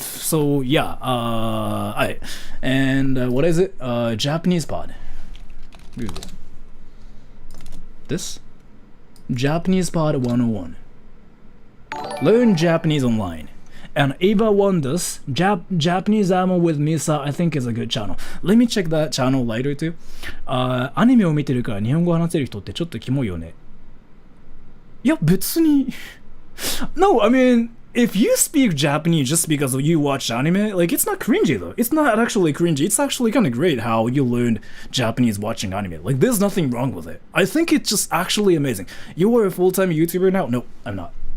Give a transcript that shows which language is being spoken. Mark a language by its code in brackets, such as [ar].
[en] So yeah, what is it? Japanese Pod. Google this. Japanese Pod 101. Learn Japanese online. And Ava Wonders, Japanese Ammo with Misa, I think is a good channel. Let me check that channel later too. [ja] アニメを見てるから日本語話せる人ってちょっとキモいよね。いや、別に。 [en] No, I mean, if you speak Japanese just because you watch anime, like, it's not cringy though. It's not actually cringy. It's actually kind of great how you learned Japanese watching anime. Like, there's nothing wrong with it. I think it's just actually amazing. You are a full-time YouTuber now? No, I'm not.